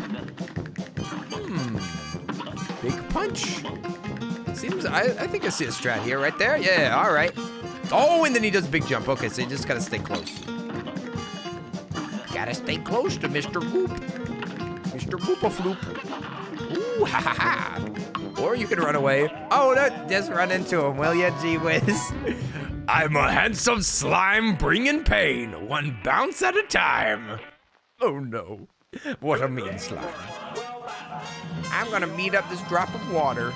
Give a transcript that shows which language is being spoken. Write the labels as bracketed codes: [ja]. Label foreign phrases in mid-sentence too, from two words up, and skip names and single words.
[en] Big punch. Seems, I think I see a strat here, right there. Yeah, all right. Oh, and then he does a big jump. Okay, so you just gotta stay close. Gotta stay close to Mr. Goop. Mr. Goopafloop. Ooh, ha ha ha. Or you can run away. Oh, no, just run into him, will ya, gee whiz? I'm a handsome slime bringing pain, one bounce at a time. Oh no, what a mean slime. I'm gonna beat up this drop of water.